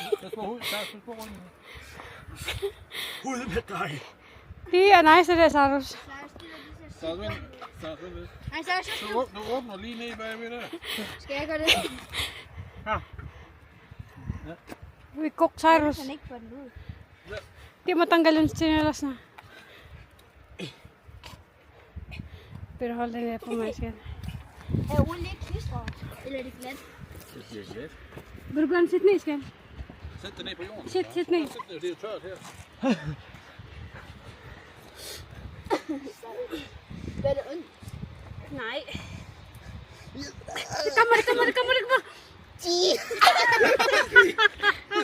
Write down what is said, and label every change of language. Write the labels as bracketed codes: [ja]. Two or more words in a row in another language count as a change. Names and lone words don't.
[da] Ud med dig. Det er nice, det der, Sarus. Nej, så Du åbner lige ned bagved der. skal jeg gøre det. Vi kok Sarus. Jeg kan ikke få den ud. [tl] Di mo tanggalin sa chinelas na. [da] Pero hold den der på mig igen. Er olie ikke klistret? Eller er det glat? Det bliver glat. Vil du gerne sætte ned, skal? Sæt det ned på jorden. Sæt ned. Det er jo tørt her. Gør det ondt? Nej. Kommer.